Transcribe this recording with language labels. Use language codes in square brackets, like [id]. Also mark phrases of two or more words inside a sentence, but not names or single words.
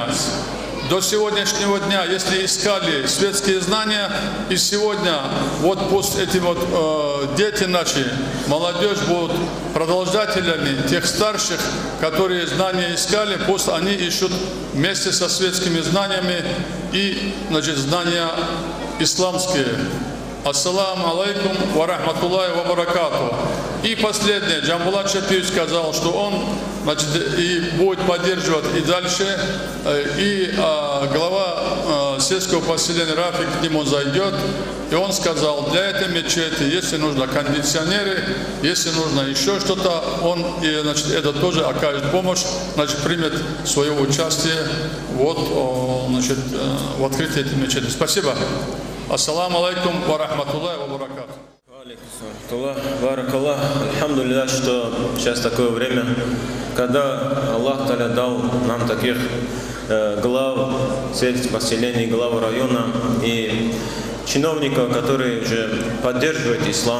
[ru] До сегодняшнего дня, если искали светские знания, и сегодня вот пусть эти вот дети наши, молодежь будут продолжателями тех старших, которые знания искали, пусть они ищут вместе со светскими знаниями и, значит, знания исламские. [ar] السلام عليكم ورحمة الله وبركاته. [ru] И последнее, Джамбулат Шапиевич сказал, что он, значит, и будет поддерживать и дальше, и глава сельского поселения Рафик к нему зайдет, и он сказал, для этой мечети, если нужно кондиционеры, если нужно еще что-то, он, и, значит, это тоже окажет помощь, значит, примет свое участие вот, значит, в открытии этой мечети. Спасибо. [ar] السلام عليكم ورحمة الله وبركاته. Баракаллах. [ru] Альхамдулилlah, что сейчас такое время, когда Аллах Та'аля дал нам таких глав сельских поселений, глав района и чиновников, которые же поддерживают ислам.